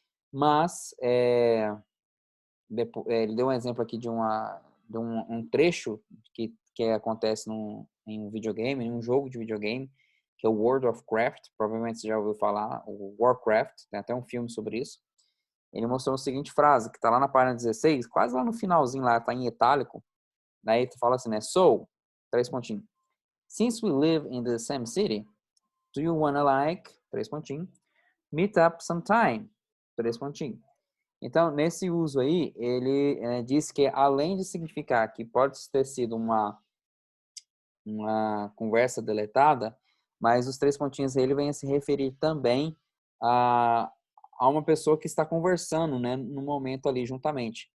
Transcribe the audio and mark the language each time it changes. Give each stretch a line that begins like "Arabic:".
Portuguese: Mas, ele deu um exemplo aqui de um trecho que acontece em um videogame, em um jogo de videogame, que é o World of Craft, provavelmente você já ouviu falar, o Warcraft, tem até um filme sobre isso. Ele mostrou a seguinte frase, que está lá na página 16, quase lá no finalzinho, lá, está em itálico. Daí tu fala assim, né? So, 3 pontinhos.
English: Since we live in the same city, do you wanna
Portuguese: 3 pontinhos,
English: meet up sometime?
Portuguese: 3 pontinhos. Então, nesse uso aí, ele diz que além de significar que pode ter sido uma conversa deletada, mas os 3 pontinhos ele vem a se referir também a uma pessoa que está conversando, né, no momento ali juntamente.